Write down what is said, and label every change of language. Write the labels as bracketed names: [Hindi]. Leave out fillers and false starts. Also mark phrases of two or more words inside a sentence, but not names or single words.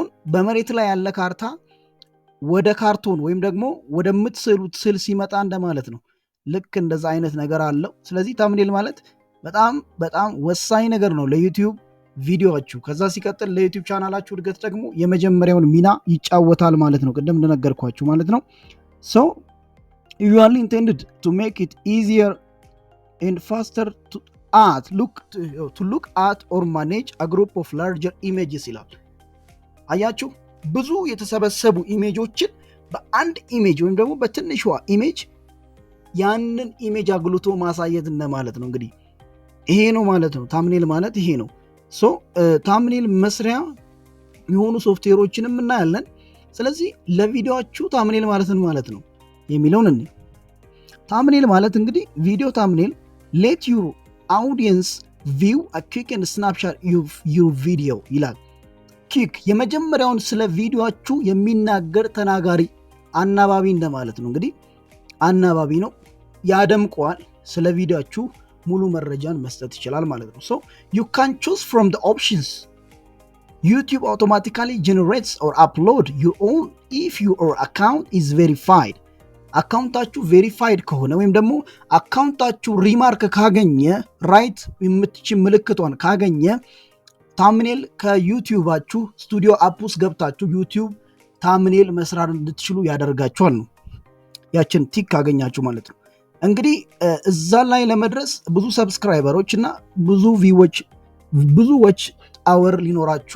[Amharic] በመሬት ላይ ያለ ካርታ ወደ ካርቶን ወይም ደግሞ ወደምትስሉት ስዕል ሲመጣ እንደማለት ነው። ልክ እንደዛ አይነት ነገር አለው። ስለዚህ ታምኔል ማለት በጣም ወሳኝ ነገር ነው ለዩቲዩብ ቪዲዮችሁ። ከዛ ሲቀጥል ለዩቲዩብ ቻናላችሁ እድገት ደግሞ የመጀመሪያውን ሚና ይጫወታል ማለት ነው፣ ቅድም እንደነገርኳችሁ ማለት ነው። [English] usually intended to make it easier and faster to look at or manage a group of larger images [Amharic] ይላል። አያችሁ፣ ብዙ የተሰበሰቡ ኢሜጆችን በአንድ ኢሜጅ ወይም ደግሞ በትንሿ ኢሜጅ ያንን ኢሜጅ አጉልቶ ማሳየት እንደማለት ነው። እንግዲህ ይሄ ነው ማለት ነው። ታምኔል ማለት ይሄ ነው። ታምኔል መስሪያ የሆኑ ሶፍትዌሮችንም እናያለን። ስለዚህ ለቪዲዮአችሁ ታምኔል ማለት ነው የሚለውን እንዴ። ታምኔል ማለት እንግዲህ [English] video thumbnail let your audience view a quick and snapshot of your video [Amharic] ይላል። ኪክ የመጀመሪያውን ስለ ቪዲዮአችሁ የሚናገር ተናጋሪ አናባቢ እንደማለት ነው። እንግዲህ አናባቢ ነው፣ ያደምቀዋል፣ ስለ ቪዲዮአችሁ ሙሉ መረጃን መስጠት ይችላል ማለት ነው። [English] you can choose from the options. YouTube automatically generates or upload your own if your account is verified. [Amharic] አካውንታችሁ ቬሪፋይድ ከሆነ ወይም ደግሞ አካውንታችሁ ሪማርክ ካገኘ ራይት የምትችል ምልክቷን ካገኘ ታምኔል ከዩቲዩባችሁ [English] studio app [Amharic] ውስጥ ገብታችሁ ዩቲዩብ ታምኔል መስራት እንድትችሉ ያደርጋችኋል ነው። ያችን ቲክ ካገኛችሁ ማለት ነው። እንግዲህ እዛ ላይ ለመድረስ ብዙ ሰብስክራይበሮች እና ብዙ [English] watch hour [Amharic] ሊኖራችሁ